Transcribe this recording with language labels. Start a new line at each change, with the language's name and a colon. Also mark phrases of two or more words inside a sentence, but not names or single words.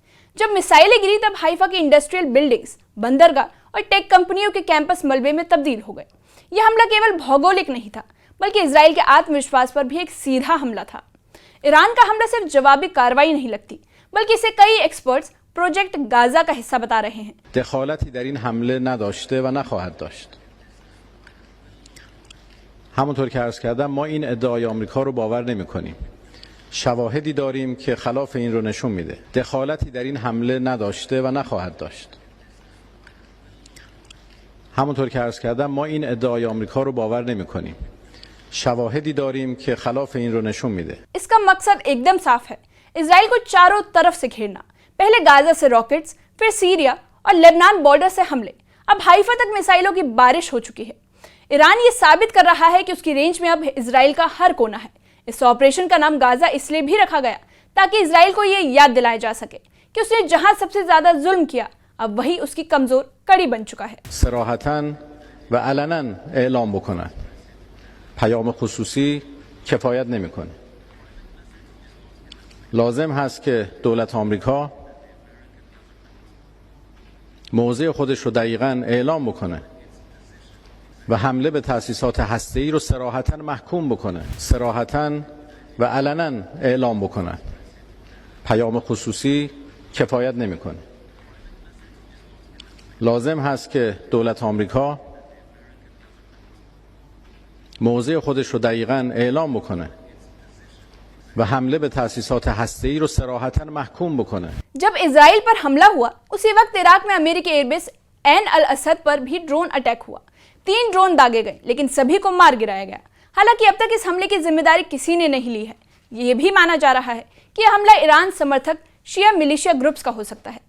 Hindi: जब मिसाइलें गिरी तब हाइफा की
English: industrial buildings,
Hindi: बंदरगाह और टेक कंपनियों के कैंपस मलबे में तब्दील हो गए। यह हमला केवल भौगोलिक नहीं था, बल्कि इजराइल के आत्मविश्वास पर भी एक सीधा हमला था। ईरान का हमला सिर्फ जवाबी कार्रवाई नहीं लगती, बल्कि इसे कई एक्सपर्ट्स प्रोजेक्ट गाजा का हिस्सा बता रहे हैं।
Persian: दखالتی در این حمله نداشته و نخواهد داشت. همونطور که عرض کردم ما این ادعای آمریکا رو باور نمی‌کنیم. شواهدی داریم که خلاف این رو نشون میده. دخالتی در این حمله نداشته و نخواهد داشت. همونطور که عرض کردم ما این ادعای آمریکا رو باور نمی‌کنیم. شواهدی داریم که خلاف این رو نشون میله.
Hindi: इसका मकसद एकदम साफ है, इजराइल को चारों तरफ से घेरना। पहले गाजा से रॉकेट्स, फिर सीरिया और लेबनान बॉर्डर से हमले। अब हाइफा तक मिसाइलों की बारिश हो चुकी है। ईरान ये साबित कर रहा है कि उसकी रेंज में अब इजराइल का हर कोना है। इस ऑपरेशन का नाम गाजा इसलिए भी रखा गया ताकि इजराइल को ये याद दिलाया जा सके कि उसने जहां सबसे ज्यादा जुल्म किया अब वही उसकी कमजोर कड़ी बन चुका है।
Persian: صراحتاً و علناً اعلان بکنه پیام خصوصی کفایت نمیکنه. لازم هست که دولت آمریکا موضع خودش رو دقیقاً اعلام بکنه و حمله به تأسیسات هسته‌ای رو صراحتاً محکوم بکنه، صراحتاً و علناً اعلام بکنه. پیام خصوصی کفایت نمیکنه. لازم هست که دولت آمریکا موضع خودش رو دقیقاً اعلام بکنه و حمله به تأسیسات هسته‌ای رو صراحتاً محکوم بکنه.
Hindi: जब इजराइल पर हमला हुआ उसी वक्त इराक में अमेरिकी एयरबेस एन अल असद पर भी
English: drone attack
Hindi: हुआ। 3 ड्रोन दागे गए लेकिन सभी को मार गिराया गया। हालांकि अब तक इस हमले की जिम्मेदारी किसी ने नहीं ली है। ये भी माना जा रहा है कि यह हमला ईरान समर्थक शिया
English: militia groups
Hindi: का हो सकता है।